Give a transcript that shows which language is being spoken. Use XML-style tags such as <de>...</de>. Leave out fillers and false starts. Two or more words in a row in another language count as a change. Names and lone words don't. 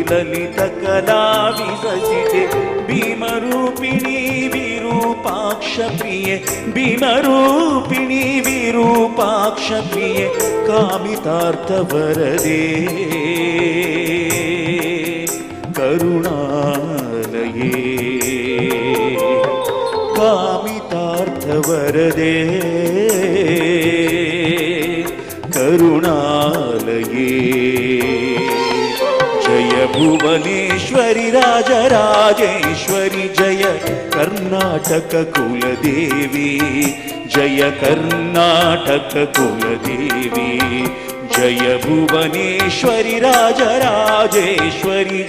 <sa>ललित कला विलसिते, भीमरूपिणी विरूपाक्ष प्रिये, भीमरूपिणी विरूपाक्ष प्रिये, कामितार्थ वरदे करुणालये, कामितार्थ वरदे करुणालये. जय भुवनेश्वरी राजराजेश्वरी, जय</sa> <kn>ಕರ್ನಾಟಕ ಕುಲದೇವಿ ಜಯ ಕರ್ನಾಟಕ ಕುಲದೇವಿ ಜಯ ಭುವನೇಶ್ವರಿ ರಾಜರಾಜೇಶ್ವರಿ</kn>